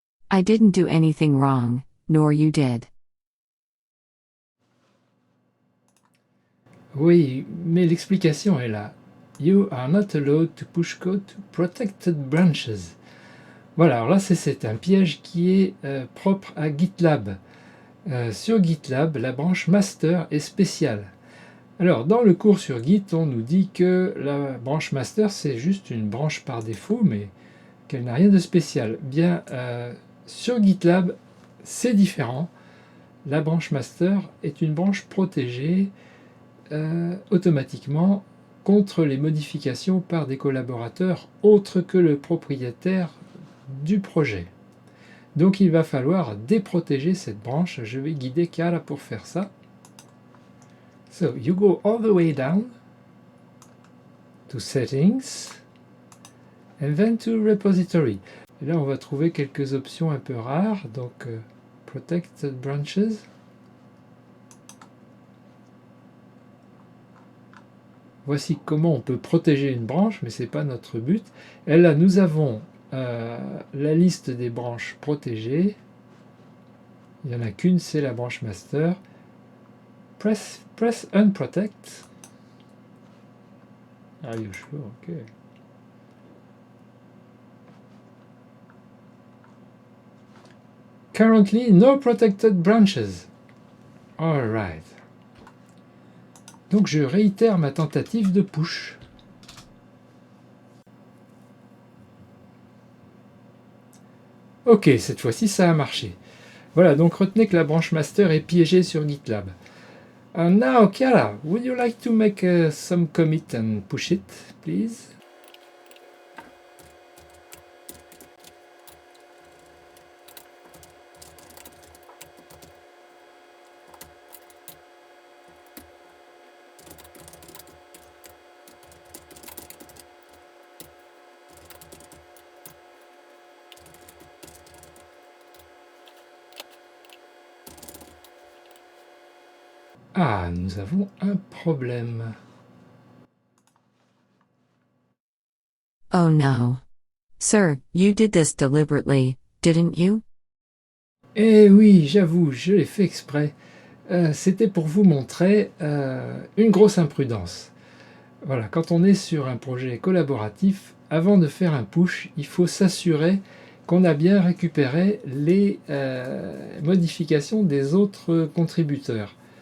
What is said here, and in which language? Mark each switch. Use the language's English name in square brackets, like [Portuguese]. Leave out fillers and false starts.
[English] I didn't do anything wrong, nor you did. [French] Oui, mais l'explication est là. [English] You are not allowed to push code to protected branches. [French] Voilà, alors là c'est un piège qui est propre à GitLab. Sur GitLab, la branche master est spéciale. Alors, dans le cours sur Git, on nous dit que la branche master, c'est juste une branche par défaut, mais qu'elle n'a rien de spécial. Bien, sur GitLab, c'est différent. La branche master est une branche protégée automatiquement contre les modifications par des collaborateurs autres que le propriétaire du projet. Donc il va falloir déprotéger cette branche. Je vais guider Chiara pour faire ça. [English] So you go all the way down to Settings and then to Repository. [French] Et là on va trouver quelques options un peu rares. Donc Protected Branches. Voici comment on peut protéger une branche, mais ce n'est pas notre but. Et là nous avons la liste des branches protégées. Il n'y en a qu'une, c'est la branche master. [English] Press Unprotect. Are you sure? Okay. Currently, no protected branches. All right. [French] Donc je réitère ma tentative de push. Ok, cette fois-ci ça a marché. Voilà, donc retenez que la branche master est piégée sur GitLab. [English] And now, Chiara, would you like to make some commit and push it, please? [French] Ah, nous avons un problème. [English] Oh no. Sir, you did this deliberately, didn't you? [French] Eh oui, j'avoue, je l'ai fait exprès. C'était pour vous montrer une grosse imprudence. Voilà, quand on est sur un projet collaboratif, avant de faire un push, il faut s'assurer qu'on a bien récupéré les modifications des autres contributeurs.